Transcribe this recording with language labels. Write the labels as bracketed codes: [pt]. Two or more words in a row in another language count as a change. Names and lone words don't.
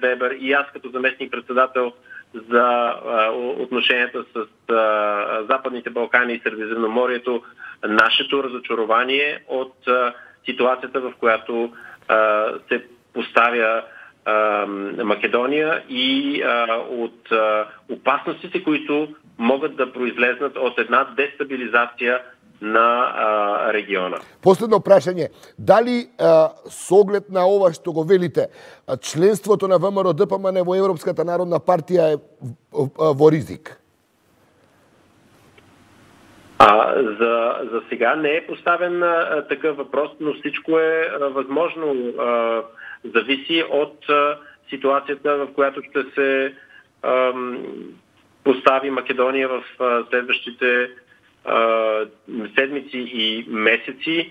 [bg] Вебер, и аз като заместник-председател за отношенията с Западните Балкани и Средиземноморието, нашето разочарование от ситуацията, в която се поставя Македония, и от опасностите, които могат да произлезнат от една дестабилизация на региона. [mk] Последно прашање. Дали со оглед на ова што го велите, членството на ВМРО ДПМН во Европската народна партија е во ризик? [bg] За сега не е поставен такъв въпрос, но всичко е възможно. Зависи от ситуацията, в която ще се постави Македония в следващите седмици и месеци.